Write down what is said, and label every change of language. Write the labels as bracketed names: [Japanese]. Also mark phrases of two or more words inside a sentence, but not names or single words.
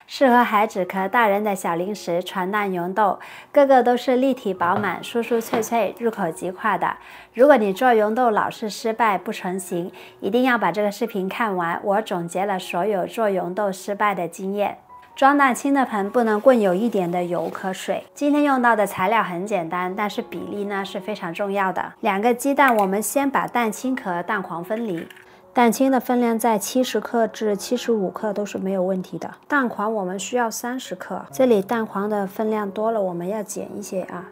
[Chinese] 適合孩子和大人的小零食傳蛋溶豆，個個都是立體飽滿、酥酥脆脆、入口即化的。如果你做溶豆老是失敗不成型，一定要把這個視頻看完，我總結了所有做溶豆失敗的經驗。裝蛋清的盆不能混有一點的油和水。今天用到的材料很簡單，但是比例呢是非常重要的。2個雞蛋，我們先把蛋清和蛋黃分離。蛋清的分量在70克至75克都是沒有問題的。蛋黃我們需要30克，這裡蛋黃的分量多了，我們要減一些啊。